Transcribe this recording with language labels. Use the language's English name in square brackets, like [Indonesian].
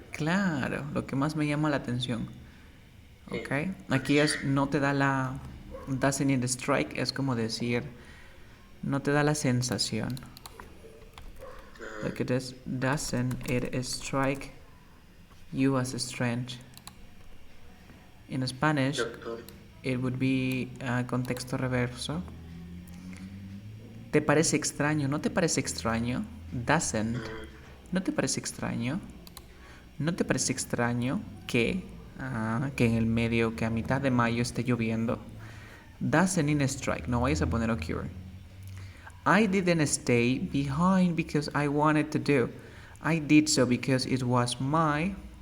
[Spanish] Claro, lo que más me llama la atención. Ok. Aquí es, no te da la... [English] Doesn't it strike [Spanish] es como decir, no te da la sensación. [English] Look at this. Doesn't it strike you as strange? In Spanish, Doctor. it would be [Spanish] contexto reverso. ¿Te parece extraño? ¿No te parece extraño? Doesn't. ¿No te parece extraño? ¿No te parece extraño que en el medio, que a mitad de mayo esté lloviendo? [English] Doesn't it strike? [Spanish] No vayas a poner occur. [English] I didn't stay behind because I wanted to do. I did so because it was my...